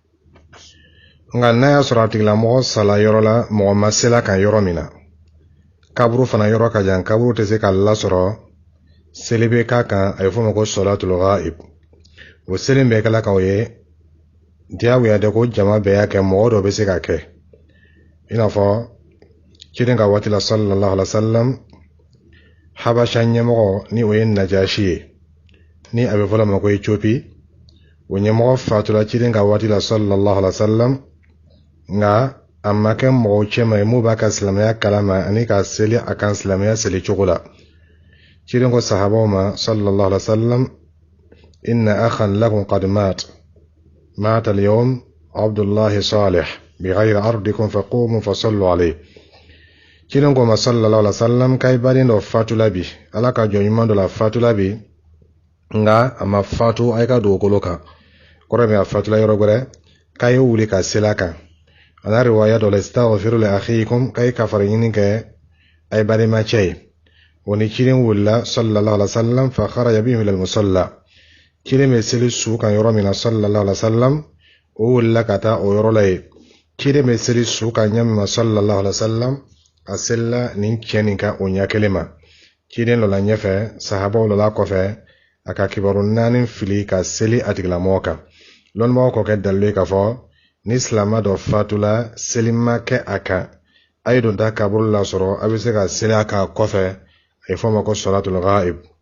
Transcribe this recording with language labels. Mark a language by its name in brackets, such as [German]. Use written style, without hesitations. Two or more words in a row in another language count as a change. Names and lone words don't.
[Bambara] nka n'a y'a sɔrɔ a tigilamɔgɔ sala yɔrɔ la mɔgɔ ma seli a kan yɔrɔ min na kaburu fana yɔrɔ ka jan kaburu tɛ se ka lasɔrɔ seli bɛ k'a kan a ye fɔ ma ko [Arabic] صلاة الغائب [Bambara] o seli bɛ kɛla kan o ye diyagoya de ko jama bɛɛ y'a kɛ mɔgɔ dɔ bɛ se ka kɛ i n'a fɔ ciden ka waati la [Arabic] صلى الله عليه وسلم [Bambara] habasha ɲɛmɔgɔ ni o ye najashi ye ni a bɛ fɔla ma ko Ethiopie o ɲɛmɔgɔ fatula ciden ka waati la [Arabic] صلى الله عليه وسلم [Bambara] nka a ma kɛ mɔgɔw cɛma ye mun b'a ka silamɛya kalama ani ka seli a kan silamɛya seli cogo la ciden ko sahabaw ma [Arabic] صلى الله عليه وسلم إن أخا لكم قد مات اليوم عبد الله صالح بغير أرضكم فقوموا فصلوا عليه [Bambara] ciden ko ma [Arabic] صلى الله عليه وسلم [Bambara] kai baden do fatula bi ala ka jɔɲuman dɔ la fatula bi nga a ma fatu ay ka dugukolo kan kɔrɔ min a fatula yɔrɔ wɛrɛ k'a ye wuli ka sela kan ana riwaya dɔ la [Arabic] استغفروا لأخيكم [Bambara] k'a ye kafara ɲini kɛ a ye balimacɛ ye o ni ciden wulila [Arabic] صلى الله عليه وسلم فخرج بهم إلى المصلى [Bambara] ciden bɛ seli su kan yɔrɔ min na [Arabic] صلى الله عليه وسلم [Bambara] o wulila ka taa o yɔrɔ la ye ciden bɛ seli su kan ɲɛ min ma [Arabic] صلى الله عليه وسلم [Bambara] a selila nin cɛ nin ka o ɲɛ kelen ma ciden lɔla ɲɛfɛ sahabaw lɔla kɔfɛ a ka kibaru naani fili ka seli a tigilamɔgɔ kan lɔnnibagaw k'o kɛ dalilu ye k'a fɔ ni silama dɔ fatula seli ma kɛ a kan a ye don ta kaburu la sɔrɔ a bɛ se ka seli a kan kɔfɛ a ye fɔ ma ko [Arabic] صلاة الغائب